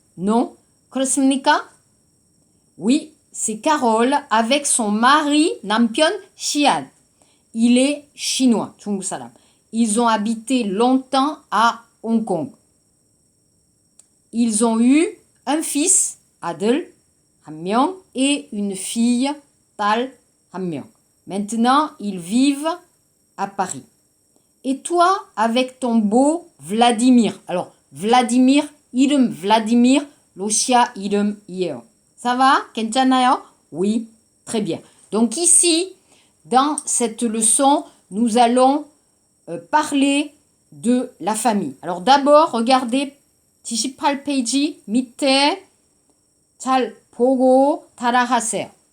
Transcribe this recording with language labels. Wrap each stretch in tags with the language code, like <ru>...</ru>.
<ko>Non. 그렇습니까?</ko> <fr>Oui, c'est Carole avec son mari, 남편 Xian. Il est chinois, 중국 사람. Ils ont habité longtemps à Hong Kong. Ils ont eu un fils,</fr> <ko>아들 한 명 et une fille, 딸 한 명.</ko> <fr>Maintenant, ils vivent à Paris. Et toi, avec ton beau Vladimir.</fr> <ko>Alors, Vladimir, 이름 Vladimir, 러시아 이름이에요.</ko> <fr>Ça va? 괜찮아요? Oui, très bien. Donc ici, dans cette leçon, nous allons parler de la famille.</fr> <ko>Alors d'abord, regardez 78페이지 밑에 잘 보고 따라하세요.</ko>